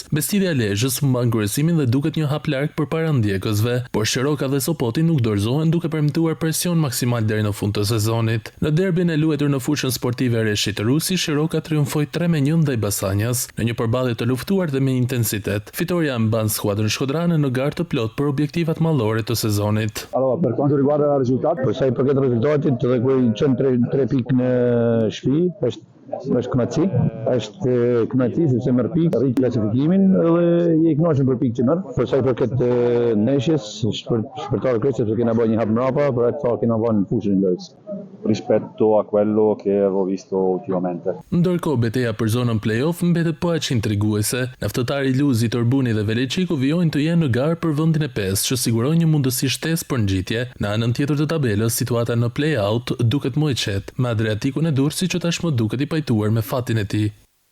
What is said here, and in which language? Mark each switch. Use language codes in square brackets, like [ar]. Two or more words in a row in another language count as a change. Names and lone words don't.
[sq] Bestidja e Lezhës mban kryesimin dhe duket një hap larg përpara ndjekësve, por Shiroka dhe Sopoti nuk dorëzohen duke permituar presion maksimal deri në fund të sezonit. Në derbin e luajtur në fushën sportive Reshit Rusi, Shiroka triumfoi 3-1 ndaj Basanjas, në një përballje të luftuar dhe me intensitet. Fitoria mban skuadrën shkodrane në garë të plot për objektivat mallore të sezonit. [it] Allora, per quanto riguarda il risultato, [sq] për sa i përket rezultatit, dhe kur qenë 3 pikë në shtëpi, është kënaqësi, sepse merr pikë, rrit klasifikimin dhe je i kënaqur për pikë që merr. Për sa i përket ndeshjes, shpërtar kryes sepse kena bërë një hap mbrapa, por atë kena vënë në fushën e lojës. [it] Rispetto a quello che avevo visto ultimamente. [sq] Ndërkohë betejë për zonën play-off mbetet po aq intriguese. Naftëtari Luzi, Torbuni dhe Veleçiku vijojnë të jenë në garë për vendin e 5, që siguron një mundësi shtesë për ngjitje. Në anën tjetër të tabelës, situata në play-out duket më e qetë, me Adriatikun e Durrësit që tashmë duket i pajtuar me fatin e tij.